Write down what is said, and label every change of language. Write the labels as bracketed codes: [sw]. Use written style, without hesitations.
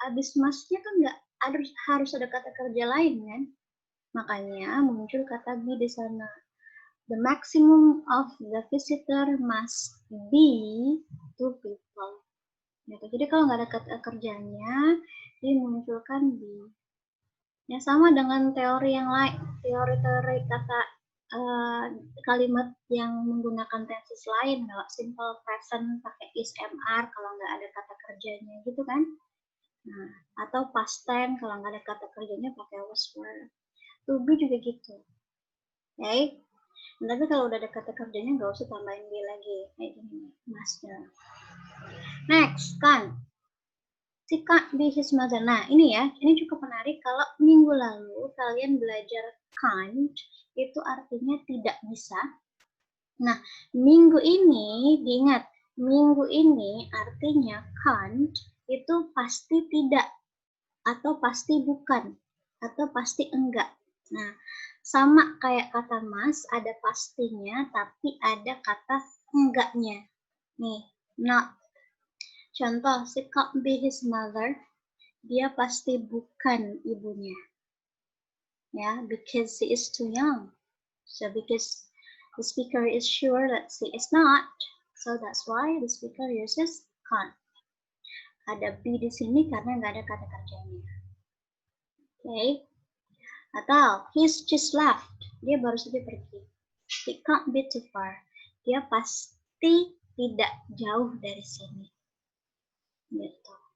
[id] Habis must-nya kan nggak harus ada kata kerja lain kan? Makanya muncul kata be di sana. [en] The maximum of the visitor must be 2 people. [id] Gitu. Jadi kalau nggak ada kata kerjanya, dimunculkan be. Ya sama dengan teori yang lain, teori-teori kata kalimat yang menggunakan tenses lain, kalau simple present pakai is mr kalau nggak ada kata kerjanya gitu kan. Nah, atau past tense kalau nggak ada kata kerjanya pakai was were. To be juga gitu. Oke. Okay? Tapi kalau udah ada kata kerjanya nggak usah tambahin be lagi kayak gini, master. [en] Next kan, she can't be his mother. [id] Nah ini ya, ini cukup menarik. Kalau minggu lalu kalian belajar can't, itu artinya tidak bisa. Nah minggu ini diingat, minggu ini artinya can't itu pasti tidak, atau pasti bukan, atau pasti enggak. Nah sama kayak kata mas, ada pastinya, tapi ada kata enggaknya. Nih, not. Contoh, [en] she can't be his mother. [id] Dia pasti bukan ibunya. [en] Ya, because she is too young. So because the speaker is sure that she is not, so that's why the speaker uses can't. [id] Ada be di sini karena nggak ada kata kerjanya. Oke. Okay. Atau [en] he's just left, [id] dia baru saja pergi. [en] He can't be too far, [id] dia pasti tidak jauh dari sini. Gitu.